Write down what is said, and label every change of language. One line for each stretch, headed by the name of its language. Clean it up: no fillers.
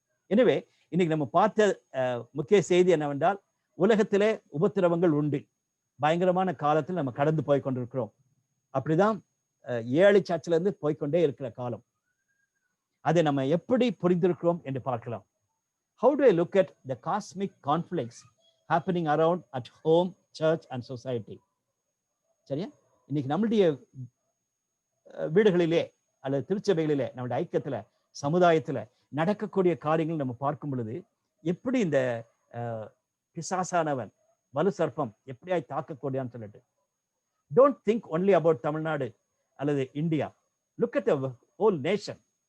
Tamil: எனவே இன்னைக்கு நம்ம பார்த்த முக்கிய செய்தி என்னவென்றால், உலகத்திலே உபத்திரவங்கள் உண்டு. பயங்கரமான காலத்தில் நம்ம கடந்து போய் கொண்டிருக்கிறோம். அப்படிதான் 7 சர்ச்சில இருந்து போய்கொண்டே இருக்கிற காலம். அதை நம்ம எப்படி புரிந்திருக்கிறோம் என்று பார்க்கலாம்.
English: How do I look at the cosmic conflicts happening around at home, church and society?
Tamil: சரியா? இன்னைக்கு நம்மளுடைய வீடுகளிலே அல்லது திருச்சபைகளிலே நம்முடைய ஐக்கியத்துல சமுதாயத்துல நடக்கக்கூடிய காரியங்கள் நம்ம பார்க்கும் பொழுது எப்படி இந்த பிசாசானவன் வலு சர்ப்பம் எப்படியாய் தாக்கக்கூடியான்னு சொல்லிட்டு,
English: don't think only about
Tamil: Tamil Nadu அல்லது India,
English: Look at the whole nation.